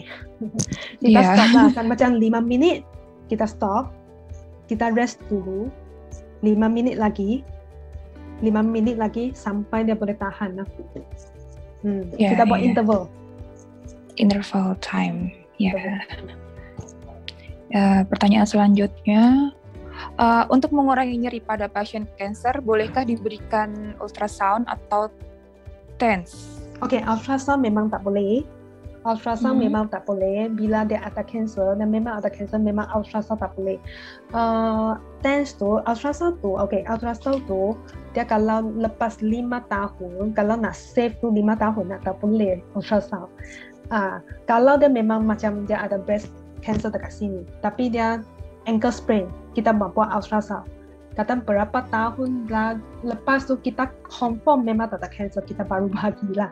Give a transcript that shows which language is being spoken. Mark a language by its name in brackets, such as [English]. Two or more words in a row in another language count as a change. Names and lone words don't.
[Malay] Kita stop lah, kan macam 5 minit kita stop, kita rest dulu 5 minit lagi sampai dia boleh tahan lah. Kita buat interval time. [Indonesian] Pertanyaan selanjutnya, untuk mengurangi nyeri pada pasien kanker, bolehkah diberikan ultrasound atau TENS? [Malay] Okay, ultrasound memang tak boleh. Ultrasound memang tak boleh. Bila dia ada cancer dan memang ada cancer, memang ultrasound tak boleh. [English] Thanks to [Malay] ultrasound tu, ultrasound tu dia kalau lepas 5 tahun, kalau nak save tu 5 tahun nak tak boleh ultrasound. Kalau dia memang macam dia ada [English] breast cancer [Malay] dekat sini, tapi dia [English] ankle sprain, [Malay] kita buat ultrasound. Kata berapa tahun lepas tu kita confirm memang tak ada cancer, kita baru bagilah.